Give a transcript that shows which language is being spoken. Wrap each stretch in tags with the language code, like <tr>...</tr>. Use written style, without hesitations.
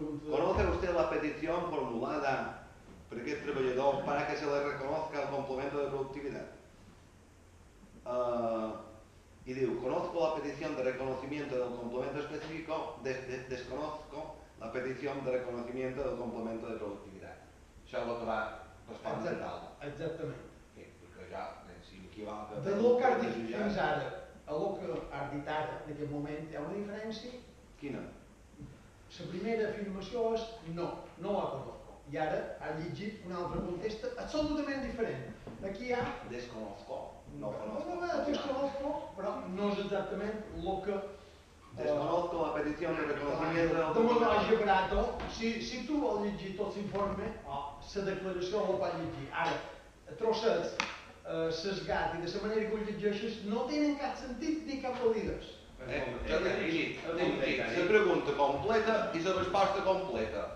<es>¿Conoce usted la petición formulada por</es> <ca>aquest treballador</ca> <es>para que se le reconozca el complemento de productividad? Y diu, conozco la petición de reconocimiento del complemento específico, desconozco la petición de reconocimiento del complemento de productividad.</es> <ca>Això és el que va respondre el Paula. Exactament. Perquè ja, si m'equivoca... De lo que has dit fins ara a lo que has dit ara, en aquest moment, hi ha una diferència? Quina? La primera afirmació és no,</ca> <es>no la conozco.</es> <ca>I ara has llegit una altra contesta absolutament diferent. Aquí hi ha...</ca> <es>Desconozco. No conozco. Desconozco,</es> <ca>però no és exactament el que...</ca> <es>Desconozco la petición de reconocimiento del complemento.</es> <ca>Barato, si tu vol llegir tot l'informe, la declaració la pots llegir. Ara, trossets, sesgat i de la manera que ho llegeixes no tenen cap sentit ni cap validesa. La pregunta completa i la resposta completa.</ca>